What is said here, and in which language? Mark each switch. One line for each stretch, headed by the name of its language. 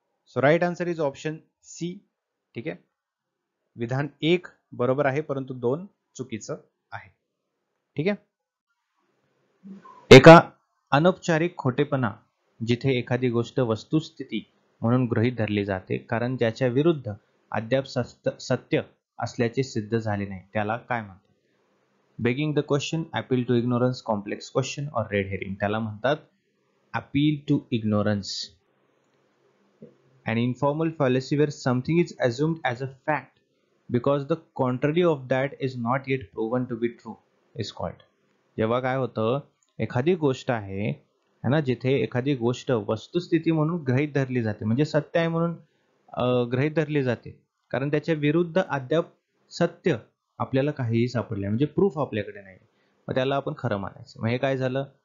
English: So right answer is option C.
Marathi: ठीक आहे. विधान 1 बरोबर आहे परंतु 2 चुकीचं आहे. ठीक आहे. एका अनौपचारिक खोटेपणा जिथे एखादी गोष्ट वस्तुस्थिती म्हणून गृहीत धरली जाते कारण ज्याच्या विरुद्ध अद्याप सत्य असल्याचे सिद्ध झाले नाही, त्याला काय म्हणतात?
English: Begging the question, appeal to ignorance, complex question और red herring.
Marathi: त्याला म्हणतात appeal to ignorance.
English: An informal fallacy where something is assumed as a fact because the contrary of that is not yet proven to be true is called.
Marathi: जेव्हा काय होतं, एखादी गोष्ट आहे है ना, जिथे एखादी गोष्ट वस्तुस्थिती म्हणून गृहीत धरली जाते म्हणजे सत्य आहे म्हणून गृहीत धरली जाते कारण त्याच्या विरुद्ध अद्याप सत्य आपल्याला काहीही सापडले म्हणजे प्रूफ आपल्याकडे नाही, मग त्याला आपण खरं मानायचं. मग हे काय झालं?